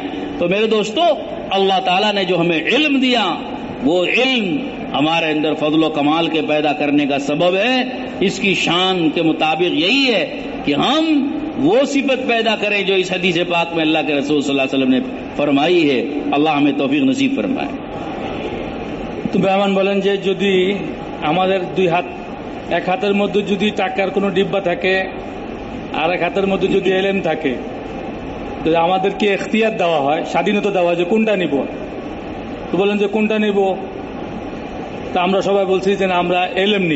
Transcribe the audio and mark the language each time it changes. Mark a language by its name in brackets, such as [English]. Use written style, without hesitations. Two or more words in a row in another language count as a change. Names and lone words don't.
[Urdu] تو میرے دوستو، اللہ تعالیٰ نے جو ہمیں علم دیا وہ علم ہمارے اندر فضل و کمال کے پیدا کرنے کا سبب ہے. اس کی شان کے مطابق یہی ہے کہ ہم وہ صفت پیدا کریں جو اس حدیث پاک میں اللہ کے رسول صلی اللہ علیہ وسلم نے فرمائی ہے. اللہ ہمیں توفیق نصیب فرمائے. [Bangla] তো মেহমান বলেন যে যদি আমাদের দুই হাত, এক হাতের মধ্যে যদি টাকার কোনো ডিব্বা থাকে আর এক হাতের মধ্যে যদি এলেম থাকে, তো আমাদেরকে এখতিয়ার দেওয়া হয়, স্বাধীনতা দেওয়া হয় যে কোনটা নিব। তো বলেন যে কোনটা নিব, তা আমরা সবাই বলছি যে না, আমরা এলেম নিব।